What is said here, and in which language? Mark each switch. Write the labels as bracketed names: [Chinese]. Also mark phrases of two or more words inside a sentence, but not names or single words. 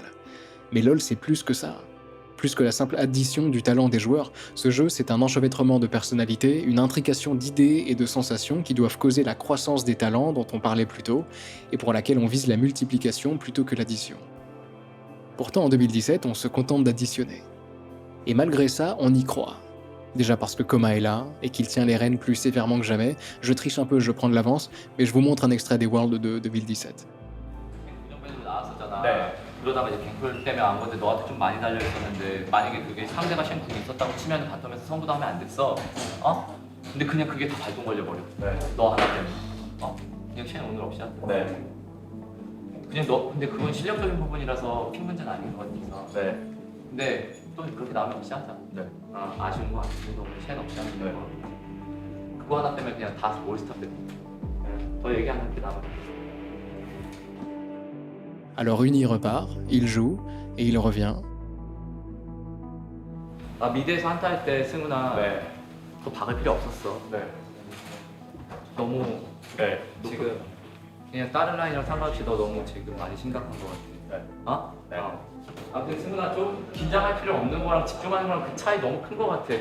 [French] Mais LoL c'est plus que ça. Plus que la simple addition du talent des joueurs, ce jeu c'est un enchevêtrement de personnalités, une intrication d'idées et de sensations qui doivent causer la croissance des talents dont on parlait plus tôt, et pour laquelle on vise la multiplication plutôt que l'addition. Pourtant en 2017, on se contente d'additionner. Et malgré ça, on y croit. Déjà parce que Koma est là, et qu'il tient les rênes plus sévèrement que jamais, je triche un peu, je prends de l'avance, mais je vous montre un extrait des Worlds de 2017. [Korean] 그러다가 이제 갱플 때문에 아무래도 너한테 좀 많이 달려있었는데 만약에 그게 상대가 쉔쿵이 있었다고 치면 바텀에서 성부도 하면 안 됐어. 어? 근데 그냥 그게 다 발동 걸려버려. 너 하나 때문에. 어? 그냥 쉔 오늘 없이 하자. 그냥 너 근데 그건 실력적인 부분이라서 핑 문제는 아닌 것 같아서. 근데 또 그렇게 나오면 없이 하자. 아쉬운 거 아니고 오늘 쉔 없이 하는 거. 그거 하나 때문에 그냥 다 올스타 때. 더 얘기 안 할게 남아. [French] Alors Uni repart, il joue, et il revient. [Korean] 아 미드에서 한타 할 때 승훈아 더 박을 필요 없었어. 너무 지금 그냥 다른 라인이랑 상관없이 너 너무 지금 많이 심각한 것 같아. 어? 아무튼 승훈아 좀 긴장할 필요 없는 거랑 집중하는 거랑 그 차이 너무 큰 것 같아.